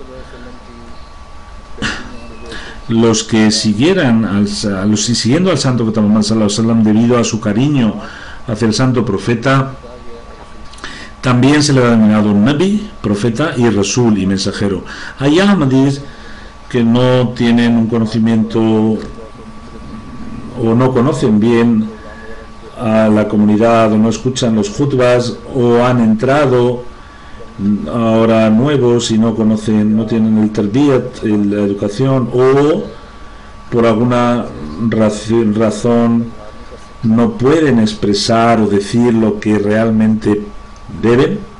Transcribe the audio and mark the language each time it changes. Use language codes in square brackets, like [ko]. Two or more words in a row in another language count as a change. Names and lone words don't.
[es] los que siguieran siguiendo al santo profeta Muhammad [ar] صلى الله عليه وسلم, [es] debido a su cariño hacia el santo profeta, también se le ha denominado Nabi, profeta, y Rasul, y mensajero. Hay Ahmadis que no tienen un conocimiento o no conocen bien a la comunidad, o no escuchan los jutbas, o han entrado ahora nuevos y no conocen, no tienen el tarbiyat, la educación, o por alguna razón no pueden expresar o decir lo que realmente deben.